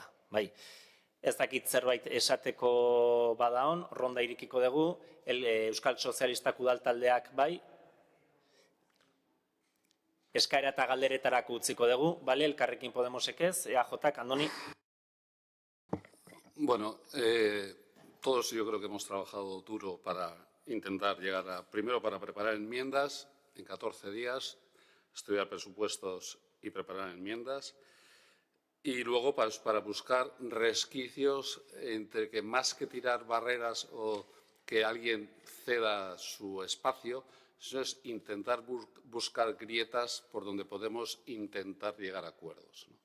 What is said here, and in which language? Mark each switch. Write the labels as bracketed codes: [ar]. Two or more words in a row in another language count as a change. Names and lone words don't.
[eu] Ez dakit zerbait esateko badaon, ronda irikiko dugu, Euskal Sozialistak udaltaldeak eskaera eta galderetarako utziko dugu, Elkarrekin Podemosek ez, EAJak, Andoni? [es] Bueno, todos yo creo que hemos trabajado duro para intentar llegar primero para preparar enmiendas, en 14 días, estudiar presupuestos y preparar enmiendas, y luego para buscar resquicios entre que más que tirar barreras o que alguien ceda su espacio, eso es intentar buscar grietas por donde podemos intentar llegar a acuerdos, ¿no?